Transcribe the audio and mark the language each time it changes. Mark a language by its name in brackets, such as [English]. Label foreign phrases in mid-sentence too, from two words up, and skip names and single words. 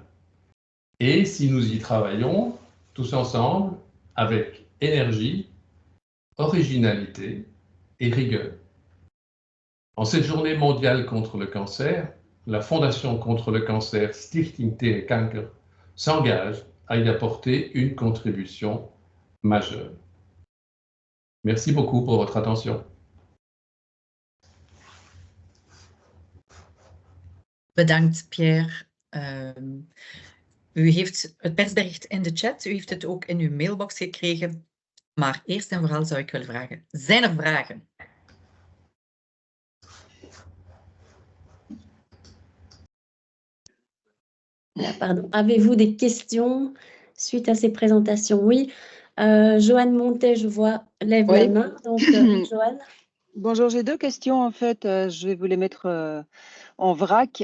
[French] Et si nous y travaillons tous ensemble avec énergie, originalité et rigueur. En cette journée mondiale contre le cancer, la Fondation contre le cancer Stichting tegen Kanker s'engage à y apporter une contribution majeure. Merci beaucoup pour votre attention. [Dutch] Bedankt, Pierre. U heeft het persbericht in de chat, u heeft het ook in uw mailbox gekregen. Maar eerst en vooral zou ik willen vragen, zijn er vragen? [French] Pardon. Avez-vous des questions suite à ces présentations? Oui. Joanne Montet, je vois, lève la main. Donc, Joanne. Bonjour, j'ai 2 questions en fait. Je vais vous les mettre en vrac.